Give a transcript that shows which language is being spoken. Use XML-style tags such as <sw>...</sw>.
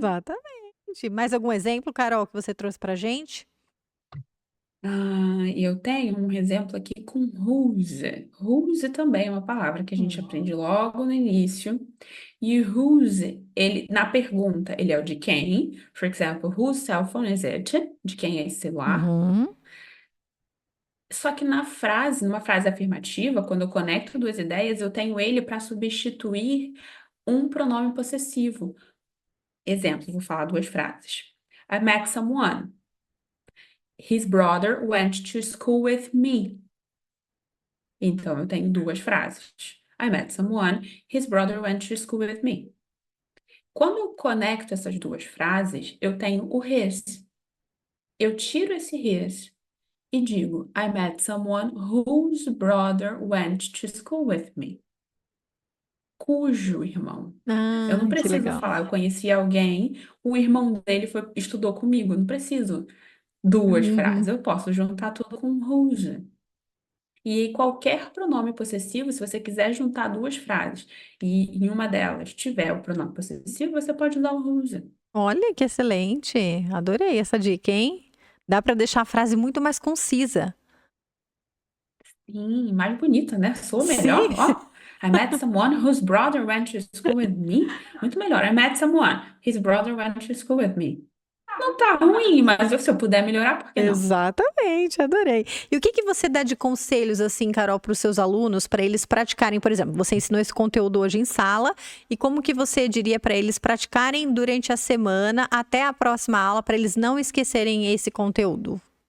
<pt>exatamente. Mais algum exemplo, Carol, que você trouxe pra gente? Eu tenho um exemplo aqui com whose. Whose também é uma palavra que a gente Hum. aprende logo no início. E whose, ele, na pergunta, ele é o de quem.</pt> <en>For example, whose cell phone is it?</en> <pt>De quem é esse celular? Uhum. Só que na frase, numa frase afirmativa, quando eu conecto duas ideias, eu tenho ele para substituir um pronome possessivo. Exemplo, vou falar duas frases.</pt> <en>I met someone. His brother went to school with me.</en> <pt>Então, eu tenho duas frases.</pt> <en>I met someone. His brother went to school with me.</en> <pt>Quando eu conecto essas duas frases, eu tenho o his. Eu tiro esse his e digo,</pt> <en>I met someone whose brother went to school with me.</en> <pt>Cujo irmão. Eu não preciso legal. falar, eu conheci alguém, o irmão dele estudou comigo. Eu não preciso duas frases. Uhum. Eu posso juntar tudo com whose. E qualquer pronome possessivo, se você quiser juntar duas frases e em uma delas tiver o pronome possessivo, você pode usar o whose. Olha, que excelente. Adorei essa dica, hein. Dá para deixar a frase muito mais concisa. Sim, mais bonita, né? Sou Sim. melhor, ó.</pt> <en>I met someone whose brother went to school with me.</en> <pt>Muito melhor.</pt> <en>I met someone. His brother went to school with me.</en> <pt>Não tá ruim, mas se eu puder melhorar, por que não? Exatamente, adorei. E o que que você dá de conselhos, assim, Carol, para os seus alunos, para eles praticarem, por exemplo, você ensinou esse conteúdo hoje em sala, e como que você diria para eles praticarem durante a semana até a próxima aula, para eles não esquecerem esse conteúdo?</pt>